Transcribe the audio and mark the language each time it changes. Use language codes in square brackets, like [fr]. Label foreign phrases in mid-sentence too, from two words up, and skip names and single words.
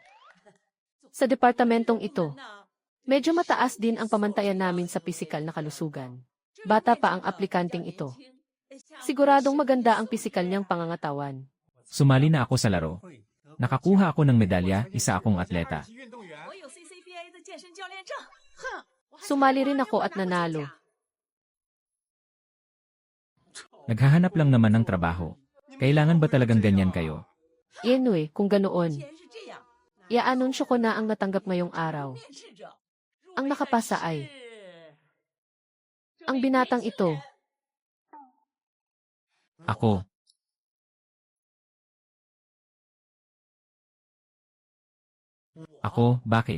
[tl] Sa departamentong ito, medyo mataas din ang pamantayan namin sa pisikal na kalusugan. Bata pa ang aplikanteng ito. Siguradong maganda ang pisikal niyang pangangatawan. Sumali na ako sa laro. Nakakuha ako ng medalya, isa akong atleta. [zh] 我有 CCPA 的健身教练证。 [tl] Sumali rin ako at nanalo. Naghahanap lang naman ng trabaho. Kailangan ba talagang ganyan kayo? Anyway, kung ganoon, [zh] 钱是这样， [tl] iaanunsyo ko na ang natanggap ngayong araw. [zh] 面试者 [tl] Ang nakapasa ay ang binatang ito. Ako. Ako, bakit?